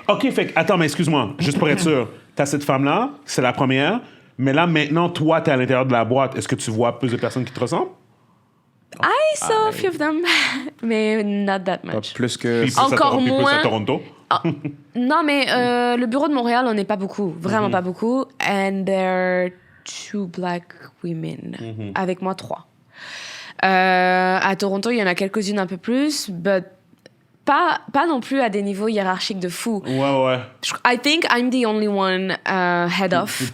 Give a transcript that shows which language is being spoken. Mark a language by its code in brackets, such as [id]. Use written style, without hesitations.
[fr] OK, attends, mais excuse-moi, juste pour être sûr. T'as cette femme-là, c'est la première, mais là, maintenant, toi, t'es à l'intérieur de la boîte. Est-ce que tu vois plus de personnes qui te ressemblent? [en] I saw a few of them, mais not that much. [fr] Pas plus que... Encore moins. Plus à Toronto? Non, mais le bureau de Montréal, on n'est pas beaucoup. Vraiment pas beaucoup. [en] And there are 2 black women. [fr] Avec moi, 3. À Toronto, il y en a quelques-unes un peu plus, but pas non plus à des niveaux hiérarchiques de fou. Ouais. [en] I think I'm the only one head of